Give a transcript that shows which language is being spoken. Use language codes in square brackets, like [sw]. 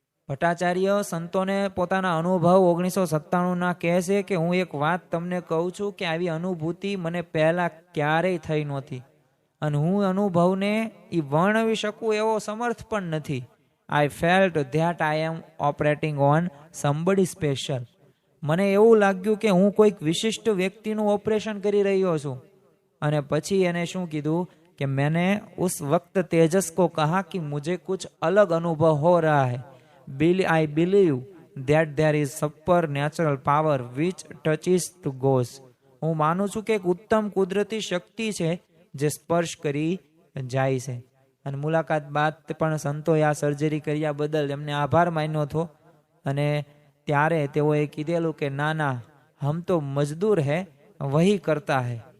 [gu] ભટ્ટાચાર્ય સંતોને પોતાના અનુભવ 1997ના કહે છે કે હું એક વાત તમને કહું છું કે આવી અનુભૂતિ મને પહેલાં ક્યારેય થઈ નહોતી, અને હું અનુભવને એ વર્ણવી શકું એવો સમર્થ પણ નથી. [en] I felt that I am operating on somebody special. [gu] મને એવું લાગ્યું કે હું કોઈક વિશિષ્ટ વ્યક્તિનું ઓપરેશન કરી રહ્યો છું. અને પછી એને શું કીધું [hi] कि मैंने उस वक्त तेजस को कहा कि मुझे कुछ अलग अनुभव हो रहा है. [en] I believe that there is supernatural power which touches to ghosts. [gu] હું માનું છું કે એક ઉત્તમ કુદરતી શક્તિ છે જે સ્પર્શ કરી જાય છે. અને મુલાકાત બાદ પણ સંતોએ આ સર્જરી કર્યા બદલ એમને આભાર માન્યો હતો. અને ત્યારે તેઓએ કીધેલું કે [hi] ના ના, હમ તો મજદૂર હે, વહી કરતા હે.